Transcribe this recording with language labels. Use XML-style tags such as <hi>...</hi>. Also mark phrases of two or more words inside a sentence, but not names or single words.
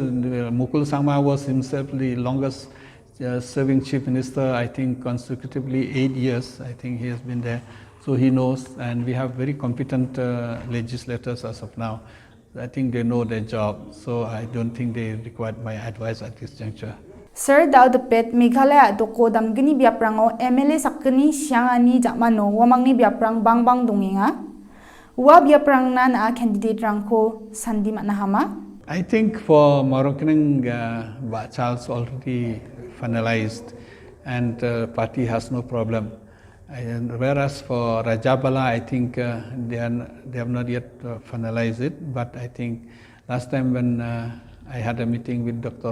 <en>Mukul Sangma was himself the longest serving chief minister, I think consecutively 8 years, I think he has been there. So he knows, and we have very competent legislators as of now. I think they know their job, so I don't think they require my advice at this juncture. Sir,</en> <grt>daw dapet Meghalaya doko damgani biaprango MLA sakani siangani jakmano wamangni biaprang bangbang dongenga. Wa biaprang na candidate rangko sandi maknahama.</grt> <en>I think for Moroccan, Charles already finalized, and party has no problem. And whereas for Rajabala, I think they have not yet finalized it, but I think last time when I had a meeting with Dr.</en>